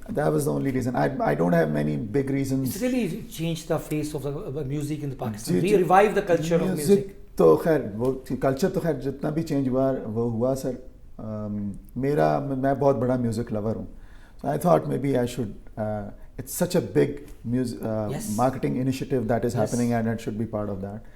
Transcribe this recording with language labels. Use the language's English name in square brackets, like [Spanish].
[English] That was the only reason. I don't have many big reasons. It's really changed the face of the music in the Pakistan. We revived the culture of music. [Urdu] تو خیر وہ culture تو خیر جتنا بھی change ہوا وہ ہوا سر. میں بہت بڑا میوزک لور ہوں. [English] So I thought maybe I should, it's such a big marketing initiative that is happening, and it should be part of that.